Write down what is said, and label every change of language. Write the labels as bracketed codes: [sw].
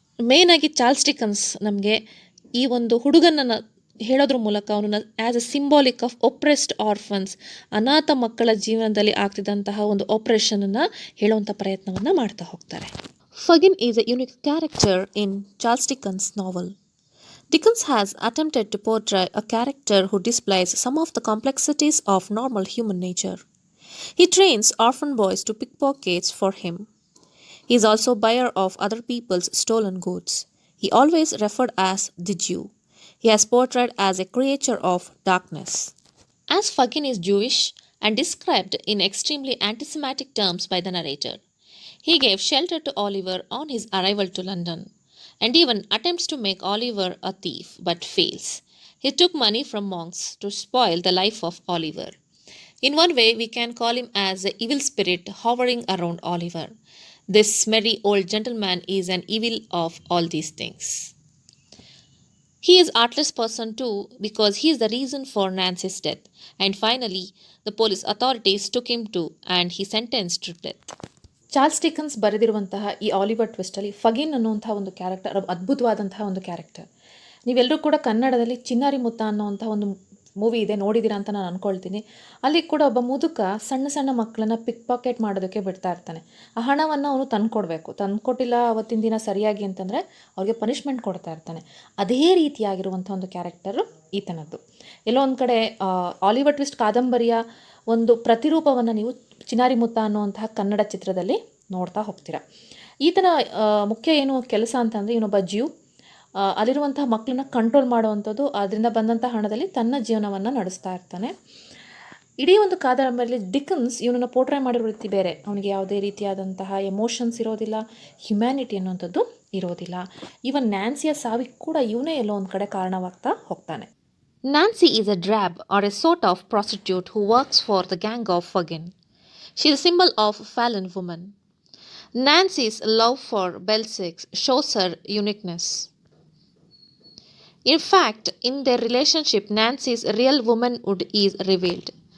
[kn] ಮೇಯ್ನಾಗಿ Charles Dickens ನಮಗೆ ಈ ಒಂದು ಹುಡುಗನನ್ನು ಹೇಳೋದ್ರ ಮೂಲಕ ಅವನನ್ನು [en] as a symbolic of oppressed orphans, [kn] ಅನಾಥ ಮಕ್ಕಳ ಜೀವನದಲ್ಲಿ ಆಗ್ತಿದ್ದಂತಹ ಒಂದು ಆಪ್ರೇಷನನ್ನು ಹೇಳುವಂಥ ಪ್ರಯತ್ನವನ್ನು ಮಾಡ್ತಾ ಹೋಗ್ತಾರೆ. [en] Fagin is a unique character in Charles Dickens novel. Dickens has attempted to portray a character who displays some of the complexities of normal human nature. He trains orphan boys to pickpockets for him. He is also buyer of other people's stolen goods. He always referred as the Jew. he is portrayed as a creature of darkness. As Fagin is Jewish and described in extremely anti-Semitic terms by the narrator, he gave shelter to Oliver on his arrival to London, and even attempts to make Oliver a thief, but fails. He took money from monks to spoil the life of Oliver. In one way, we can call him as the evil spirit hovering around Oliver. This merry old gentleman is an evil of all these things. He is artless person too because he is the reason for Nancy's death. And finally, the police authorities took him to and he sentenced to death. [kn] Charles Dickens ಬರೆದಿರುವಂತಹ ಈ Oliver ಟ್ವಿಸ್ಟಲ್ಲಿ ಫಗಿನ್ ಅನ್ನುವಂಥ ಒಂದು character ಅದ್ಭುತವಾದಂತಹ ಒಂದು character. ನೀವೆಲ್ಲರೂ ಕೂಡ ಕನ್ನಡದಲ್ಲಿ ಚಿನ್ನಾರಿ ಮುತ್ತ ಅನ್ನೋವಂಥ ಒಂದು ಮೂವಿ ಇದೆ, ನೋಡಿದ್ದೀರಾ ಅಂತ ನಾನು ಅಂದ್ಕೊಳ್ತೀನಿ. ಅಲ್ಲಿ ಕೂಡ ಒಬ್ಬ ಮುದುಕ ಸಣ್ಣ ಸಣ್ಣ ಮಕ್ಕಳನ್ನ ಪಿಕ್ ಪಾಕೆಟ್ ಮಾಡೋದಕ್ಕೆ ಬಿಡ್ತಾ ಇರ್ತಾನೆ. ಆ ಹಣವನ್ನು ಅವನು ತಂದುಕೊಡ್ಬೇಕು, ತಂದುಕೊಟ್ಟಿಲ್ಲ ಅವತ್ತಿನ ದಿನ ಸರಿಯಾಗಿ ಅಂತಂದರೆ ಅವ್ರಿಗೆ ಪನಿಷ್ಮೆಂಟ್ ಕೊಡ್ತಾ ಇರ್ತಾನೆ. ಅದೇ ರೀತಿಯಾಗಿರುವಂಥ ಒಂದು ಕ್ಯಾರೆಕ್ಟರು ಈತನದ್ದು. ಎಲ್ಲೋ ಒಂದು ಕಡೆ ಆಲಿವರ್ ಟ್ವಿಸ್ಟ್ ಕಾದಂಬರಿಯ ಒಂದು ಪ್ರತಿರೂಪವನ್ನು ನೀವು ಚಿನಾರಿ ಮುತ್ತ ಅನ್ನುವಂತಹ ಕನ್ನಡ ಚಿತ್ರದಲ್ಲಿ ನೋಡ್ತಾ ಹೋಗ್ತೀರಾ. ಈತನ ಮುಖ್ಯ ಏನು ಕೆಲಸ ಅಂತಂದರೆ ಇವನೊಬ್ಬ ಜ್ಯೂ, ಅಲ್ಲಿರುವಂತಹ ಮಕ್ಕಳನ್ನ ಕಂಟ್ರೋಲ್ ಮಾಡುವಂಥದ್ದು, ಅದರಿಂದ ಬಂದಂಥ ಹಣದಲ್ಲಿ ತನ್ನ ಜೀವನವನ್ನು ನಡೆಸ್ತಾ ಇರ್ತಾನೆ. ಇಡೀ ಒಂದು ಕಾದಂಬರಿಯಲ್ಲಿ ಡಿಕನ್ಸ್ ಇವನನ್ನು ಪೋರ್ಟ್ರೇ ಮಾಡಿರೋ ರೀತಿ ಬೇರೆ. ಅವನಿಗೆ ಯಾವುದೇ ರೀತಿಯಾದಂತಹ ಎಮೋಷನ್ಸ್ ಇರೋದಿಲ್ಲ, ಹ್ಯುಮ್ಯಾನಿಟಿ ಅನ್ನುವಂಥದ್ದು ಇರೋದಿಲ್ಲ. ಇವನ್ ನ್ಯಾನ್ಸಿಯ ಸಾವಿಗೆ ಕೂಡ ಇವನೇ ಎಲ್ಲೋ ಒಂದು ಕಡೆ ಕಾರಣವಾಗ್ತಾ ಹೋಗ್ತಾನೆ. [en] Nancy is a drab or a sort of prostitute who works for the gang of Fagin. She is a symbol of a fallen woman. Nancy's love for Belzec shows her uniqueness. In fact, in their relationship, Nancy's real womanhood is revealed.